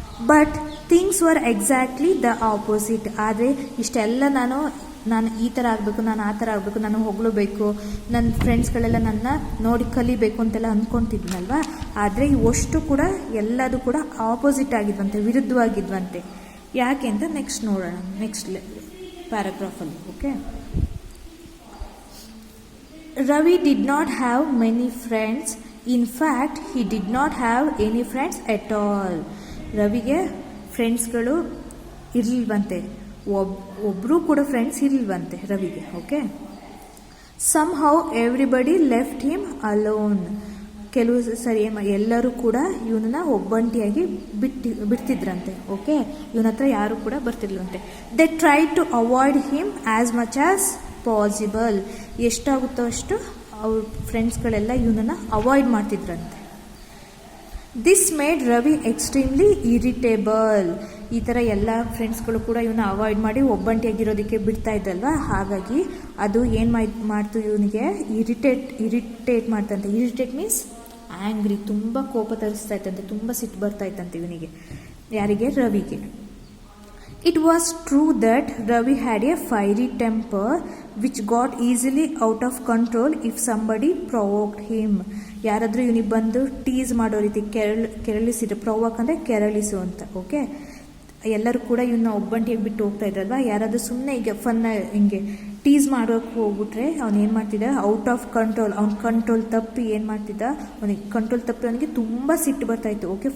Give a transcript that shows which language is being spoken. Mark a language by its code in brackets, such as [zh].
[en] But things were exactly the opposite. [kn] ಆದರೆ ಇಷ್ಟೆಲ್ಲ ನಾನು ಈ ಥರ ಆಗಬೇಕು, ನಾನು ಆ ಥರ ಆಗಬೇಕು, ನಾನು ಹೊಗಳಬೇಕು, ನನ್ನ ಫ್ರೆಂಡ್ಸ್ಗಳೆಲ್ಲ ನನ್ನ ನೋಡಿ ಕಲಿಬೇಕು ಅಂತೆಲ್ಲ ಅಂದ್ಕೊತಿದ್ನಲ್ವ. ಆದರೆ ಇವಷ್ಟು ಕೂಡ ಎಲ್ಲದೂ ಕೂಡ ಆಪೋಸಿಟ್ ಆಗಿದ್ವಂತೆ, ವಿರುದ್ಧವಾಗಿದ್ವಂತೆ. ಯಾಕೆ ಅಂತ ನೆಕ್ಸ್ಟ್ ನೋಡೋಣ, next ಪ್ಯಾರಾಗ್ರಾಫಲ್ಲಿ. Okay, [en] Ravi did not have many friends. In fact, he did not have any friends at all. [kn] ರವಿಗೆ ಫ್ರೆಂಡ್ಸ್ಗಳು ಇರಲಿಲ್ವಂತೆ, ಒಬ್ಬರು ಕೂಡ friends ಇರಲಿಲ್ವಂತೆ ರವಿಗೆ. Okay. [en] Somehow everybody left him alone. [kn] ಕೆಲವು ಸರಿ ಎಲ್ಲರೂ ಕೂಡ ಇವನನ್ನ ಒಬ್ಬಂಟಿಯಾಗಿ ಬಿಡ್ತಿದ್ರಂತೆ. ಓಕೆ. ಇವನ ಹತ್ರ ಯಾರು ಕೂಡ ಬರ್ತಿರ್ಲಂತೆ. [en] They try to avoid him as much as possible. [kn] ಎಷ್ಟಾಗುತ್ತೋ ಅಷ್ಟು ಅವ್ರ ಫ್ರೆಂಡ್ಸ್ಗಳೆಲ್ಲ ಇವನನ್ನು avoid ಮಾಡ್ತಿದ್ರಂತೆ. [en] This made Ravi extremely irritable. [kn] ಈ ಥರ ಎಲ್ಲ ಫ್ರೆಂಡ್ಸ್ಗಳು ಕೂಡ ಇವನ್ನ ಅವಾಯ್ಡ್ ಮಾಡಿ ಒಬ್ಬಂಟಿಯಾಗಿರೋದಕ್ಕೆ ಬಿಡ್ತಾ ಇದ್ದಲ್ವ, ಹಾಗಾಗಿ ಅದು ಏನು ಮಾಡ್ತು ಇವನಿಗೆ ಇರಿಟೇಟ್ ಮಾಡ್ತಂತೆ. [en] irritate means angry, [kn] ತುಂಬ ಕೋಪ ತರಿಸ್ತಾ ಇತ್ತಂತೆ, ತುಂಬ ಸಿಟ್ಟು ಬರ್ತಾ ಇತ್ತಂತೆ ಇವನಿಗೆ. ಯಾರಿಗೆ? ರವಿಗೆ. [en] It was true that Ravi had a fiery temper which got easily out of control if somebody provoked him. [kn] ಯಾರಾದರೂ ಇವನಿಗೆ ಬಂದು ಟೀಸ್ ಮಾಡೋ ರೀತಿ ಕೆರಳಿಸಿದ್ರೆ, ಪ್ರೊವೋಕ್ ಅಂದರೆ ಕೆರಳಿಸು ಅಂತ. ಓಕೆ. ಎಲ್ಲರೂ ಕೂಡ ಇವನ್ನ ಒಬ್ಬಂಟಿಯಾಗಿ ಬಿಟ್ಟು ಹೋಗ್ತಾ ಇದ್ರಲ್ವ, ಯಾರಾದರೂ ಸುಮ್ಮನೆ ಈಗ ಹಿಂಗೆ ಟೀಸ್ ಮಾಡೋಕ್ಕೆ ಹೋಗ್ಬಿಟ್ರೆ ಅವ್ನು ಏನು ಮಾಡ್ತಿದ್ದ, ಔಟ್ ಆಫ್ ಕಂಟ್ರೋಲ್, ಅವ್ನ ಕಂಟ್ರೋಲ್ ತಪ್ಪಿ ಏನು ಮಾಡ್ತಿದ್ದ, ಅವನಿಗೆ ಕಂಟ್ರೋಲ್ ತಪ್ಪಿ ಅವನಿಗೆ ತುಂಬ ಸಿಟ್ಟು ಬರ್ತಾಯಿತ್ತು. ಓಕೆ.